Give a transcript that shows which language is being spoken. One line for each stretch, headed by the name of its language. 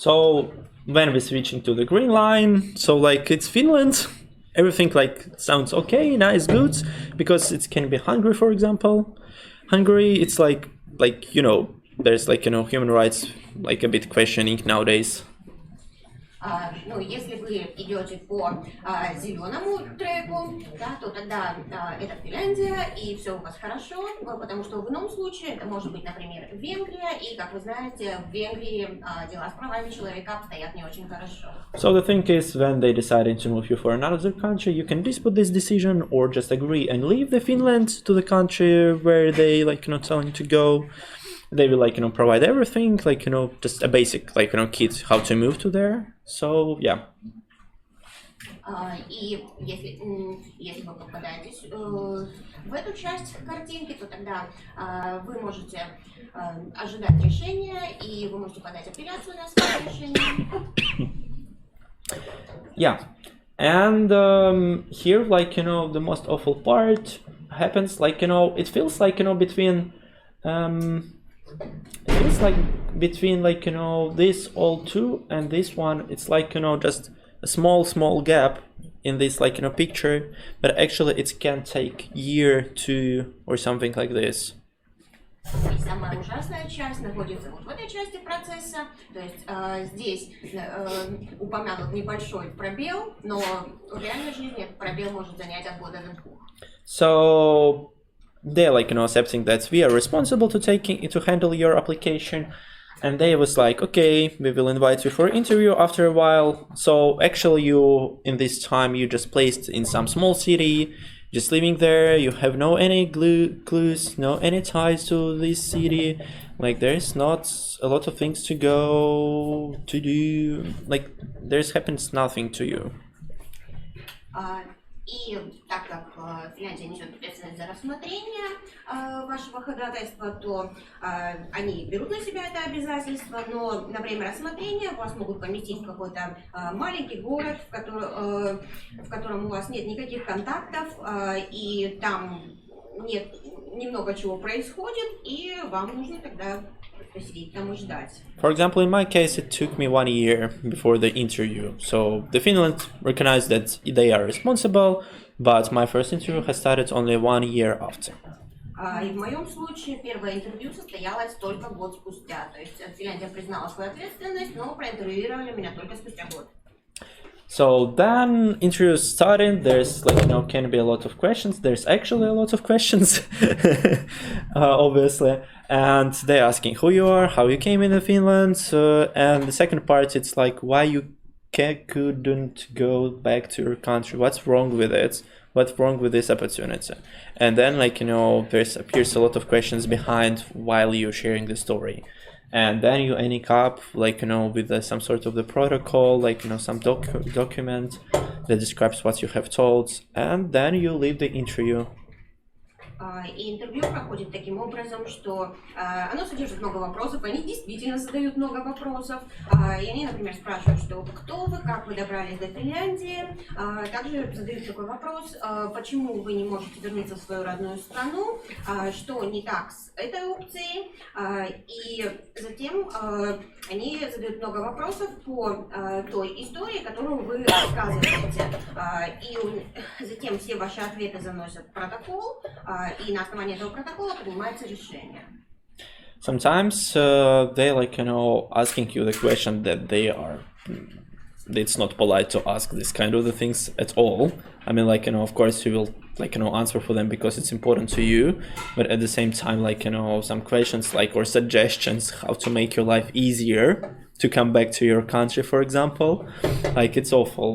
English: So when we're switching to the green line, so, like, it's Finland, everything, like, sounds okay, nice, good, because it can be Hungary, for example. Hungary, it's like there's, like, human rights, like, a bit questioning nowadays.
Russian: Ну, если вы идете по зеленому треку, да, то тогда это Финляндия, и все у вас хорошо, потому что в ином случае это может быть, например, Венгрия, и, как вы знаете, в Венгрии дела с правами человека обстоят не очень хорошо.
English: So the thing is, when they decided to move you for another country, you can dispute this decision, or just agree and leave the Finland to the country where they, like, telling you to go. They will, like, provide everything, like, just a basic, like, kit how to move to there. So yeah.
Russian: И если вы попадаетесь в эту часть картинки, то тогда вы можете ожидать решения, и вы можете подать апелляцию на свое решение.
English: Yeah, and here, like, the most awful part happens, like, it feels like, between like, this all two and this one, it's like, just a small gap in this, like, picture, but actually it can take year, two, or something like this.
Russian: И самая ужасная часть находится вот в этой части процесса, то есть здесь упомянут небольшой пробел, но в реальной жизни этот пробел может занять от года до двух.
English: So they're, like, accepting that we are responsible to handle your application, And they was like, okay, we will invite you for interview after a while. So actually you, in this time, you just placed in some small city, just living there, you have no any clues, no any ties to this city, like there's not a lot of things to go to do, like there's happens nothing to you.
Russian: И так как Финляндия несет ответственность за рассмотрение вашего ходатайства, то они берут на себя это обязательство, но на время рассмотрения вас могут поместить в какой-то маленький город, в котором у вас нет никаких контактов, и там нет немного чего происходит, и вам нужно тогда посидеть там и ждать.
English: For example, in my case, it took me 1 year before the interview. So the Finland recognized that they are responsible, but my first interview has started only 1 year after.
Russian: И в моем случае первое интервью состоялось только год спустя. То есть Финляндия признала свою ответственность, но проинтервьюировали меня только спустя год.
English: So then interviews started. There's can be a lot of questions. There's actually a lot of questions, obviously. And they're asking who you are, how you came into Finland, and the second part, it's like why you couldn't go back to your country. What's wrong with it? What's wrong with this opportunity? And then there appears a lot of questions behind while you're sharing the story. And then you end up with some sort of the protocol, some document that describes what you have told, and then you leave the interview.
Russian: И интервью проходит таким образом, что оно содержит много вопросов, они действительно задают много вопросов, и они, например, спрашивают, что кто вы, как вы добрались до Финляндии, также задают такой вопрос, почему вы не можете вернуться в свою родную страну, что не так с этой опцией, и затем они задают много вопросов по той истории, которую вы рассказываете, и затем все ваши ответы заносят в протокол, и на основании этого протокола принимается решение.
English: Sometimes they asking you the question that it's not polite to ask this kind of the things at all. I mean, of course you will answer for them because it's important to you, but at the same time, some questions or suggestions how to make your life easier to come back to your country, for example, it's awful.